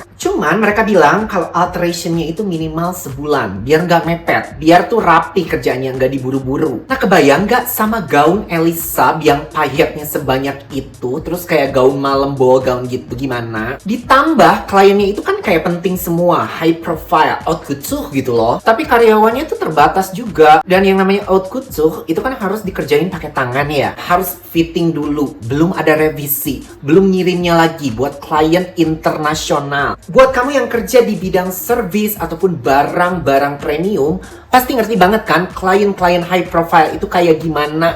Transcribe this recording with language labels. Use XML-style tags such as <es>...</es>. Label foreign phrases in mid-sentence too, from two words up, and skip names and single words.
<id>Cuman mereka bilang kalau alterationnya itu minimal sebulan, biar nggak mepet, biar tuh rapi kerjanya, nggak diburu-buru. Nah kebayang nggak sama gaun Elisab yang payetnya sebanyak itu, terus kayak gaun malam bawa gaun gitu gimana? Ditambah kliennya itu kan kayak penting semua,</id> <en>high profile,</en> <fr>haute couture</fr> <id>gitu loh. Tapi karyawannya tuh terbatas juga. Dan yang namanya</id> <fr>haute couture</fr> <id>itu kan harus dikerjain pakai tangan ya. Harus fitting dulu, belum ada revisi, belum ngirimnya lagi buat klien internasional. Buat kamu yang kerja di bidang service ataupun barang-barang premium, pasti ngerti banget kan klien-klien</id> <en>high profile</en> <id>itu kayak gimana.</id>